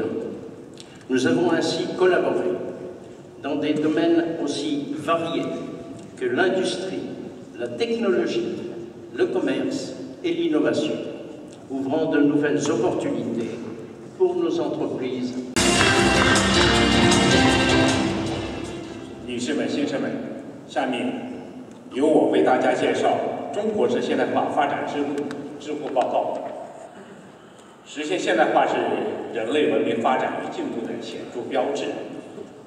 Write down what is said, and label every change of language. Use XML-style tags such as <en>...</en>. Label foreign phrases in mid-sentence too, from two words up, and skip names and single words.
<fr>Nous avons ainsi collaboré dans des domaines aussi variés que l'industrie, la technologie, le commerce et l'innovation, ouvrant de nouvelles opportunités pour nos entreprises.</fr> <zh>女士们、先生们，下面由我为大家介绍中国式现代化发展之路报告。实现现代化是人类文明发展与进步的显著标志。</zh>